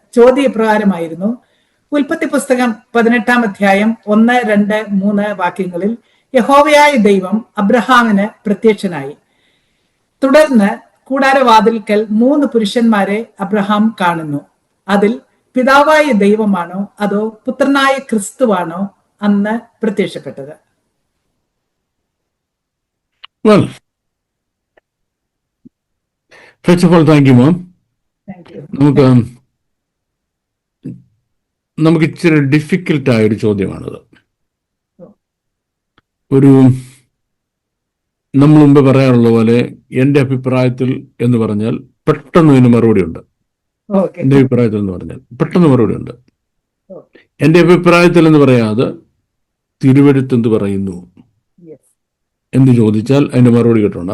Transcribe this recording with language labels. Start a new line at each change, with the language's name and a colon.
Malayalam: ചോദ്യ ഇപ്രകാരമായിരുന്നു: ഉൽപ്പത്തി പുസ്തകം 18-ാം അധ്യായം 1, 2, 3 വാക്യങ്ങളിൽ യഹോവയായ ദൈവം അബ്രഹാമിന് പ്രത്യക്ഷനായി. തുടർന്ന് കൂടാരവാതിൽക്കൽ 3 പുരുഷന്മാരെ അബ്രഹാം കാണുന്നു. അതിൽ പിതാവായ ദൈവമാണോ അതോ പുത്രനായ ക്രിസ്തുവാണോ അന്ന് പ്രത്യക്ഷപ്പെട്ടത്?
English: Well, first of all, thank you, Mom. Thank you.
Malayalam: നമുക്ക് ഇച്ചിരി ഡിഫിക്കൽട്ടായൊരു ചോദ്യമാണത്. നമ്മൾ മുമ്പ് പറയാറുള്ള പോലെ എൻ്റെ അഭിപ്രായത്തിൽ എന്ന് പറഞ്ഞാൽ പെട്ടെന്ന് ഇതിന് മറുപടി ഉണ്ട്. എൻ്റെ അഭിപ്രായത്തിൽ എന്ന് പറഞ്ഞാൽ പെട്ടെന്ന് മറുപടി ഉണ്ട്. എൻ്റെ അഭിപ്രായത്തിൽ എന്ന് പറയാതെ തിരുവെഴുത്ത് എന്ത് പറയുന്നു എന്ന് ചോദിച്ചാൽ അതിന്റെ മറുപടി കിട്ടുന്നുണ്ട്.